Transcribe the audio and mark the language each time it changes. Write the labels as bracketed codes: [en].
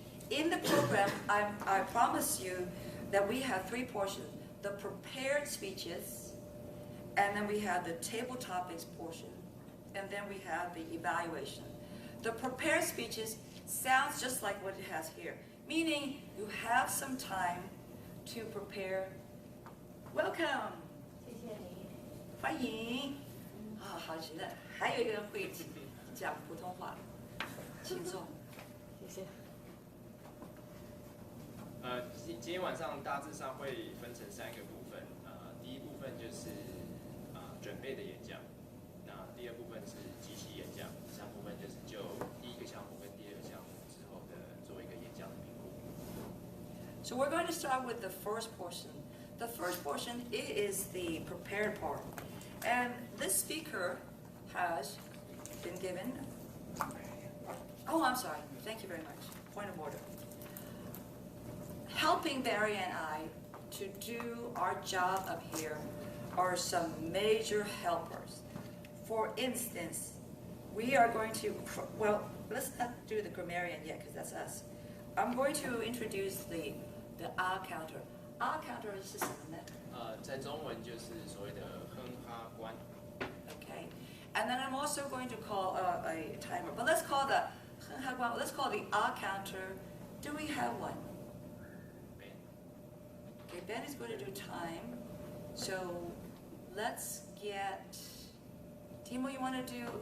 [en] In the program, I promise you that we have three portions: the prepared speeches, and then we have the table topics portion, and then we have the evaluation. The prepared speeches sounds just like what it has here, meaning you have some time to prepare. Welcome. [zh] 欢迎。好极了，还有一个人会讲普通话，请坐。谢谢。今天晚上大致上会分成3个部分。第一部分就是准备的演讲，那第二部分是即席演讲，第三部分就是就第一个项目跟第二个项目之后的做一个演讲的评估。 [en] So we're going to start with the first portion. The first portion is the prepared part. And this speaker has been given, oh, I'm sorry, thank you very much, point of order. Helping Barry and I to do our job up here are some major helpers. For instance, we are going to, well, let's not do the grammarian yet because that's us. I'm going to introduce the R counter. R counter is just a minute. 在中文就是所谓的哼哈关。 Okay, and then I'm also going to call a timer, but let's call the R counter. Do we have one? Okay, Ben is going to do time. So let's get Timo. You want to do?